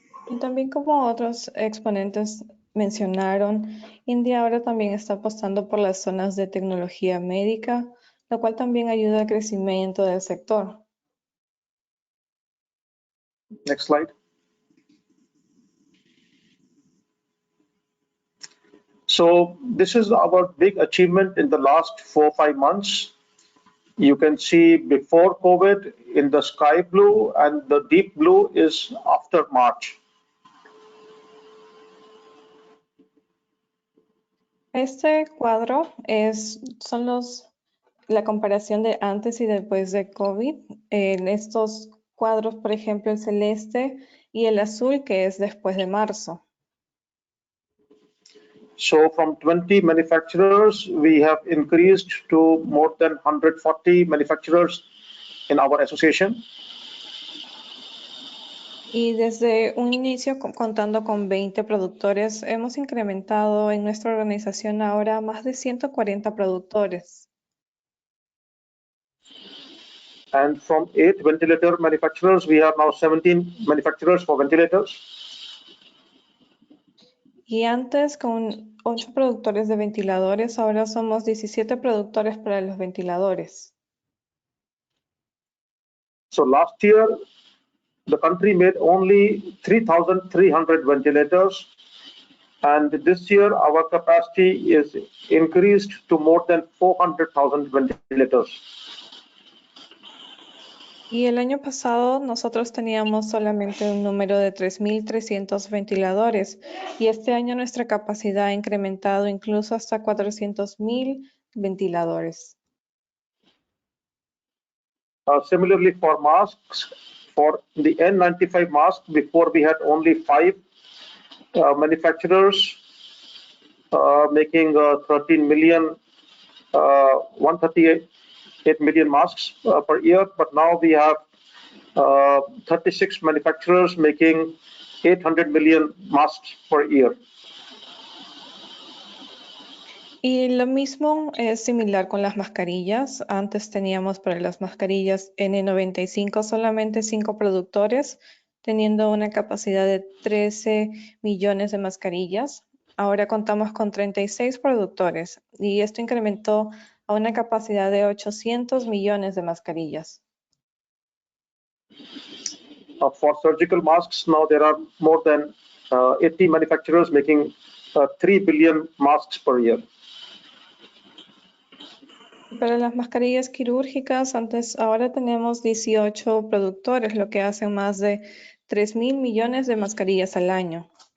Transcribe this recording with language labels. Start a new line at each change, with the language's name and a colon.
Spanish: Y también como otros exponentes mencionaron, India ahora también está apostando por las zonas de tecnología médica, lo cual también ayuda al crecimiento del sector.
English: Next slide. So this is our big achievement in the last 4 or 5 months. You can see before COVID in the sky blue, and the deep blue is after March.
Spanish: Este cuadro son la comparación de antes y después de COVID. En estos cuadros, por ejemplo, el celeste y el azul, que es después de marzo.
English: So from 20 manufacturers, we have increased to more than 140 manufacturers in our association.
Spanish: Y desde un inicio, contando con 20 productores, hemos incrementado en nuestra organización ahora más de 140 productores.
English: And from 8 ventilator manufacturers, we have now 17 manufacturers for ventilators.
Spanish: Y antes, con 8 productores de ventiladores, ahora somos 17 productores para los ventiladores.
English: So last year, the country made only 3,300 ventilators. And this year, our capacity is increased to more than 400,000 ventilators.
Spanish: Y el año pasado nosotros teníamos solamente un número de 3.300 ventiladores y este año nuestra capacidad ha incrementado incluso hasta 400.000 ventiladores.
English: Similarly, for masks, for the N95 mask, before we had only 5 manufacturers making 13 million, 138 million masks per year, but now we have 36 manufacturers making 800 million masks per year.
Spanish: Y lo mismo es similar con las mascarillas. Antes teníamos para las mascarillas N95 solamente 5 productores, teniendo una capacidad de 13 millones de mascarillas. Ahora contamos con 36 productores y esto incrementó a una capacidad de 800 millones de mascarillas.
English: For surgical masks, now there are more than 80 manufacturers making 3 billion masks per year.
Spanish: Para las mascarillas quirúrgicas, ahora tenemos 18 productores, lo que hacen más de 3.000 millones de mascarillas al año.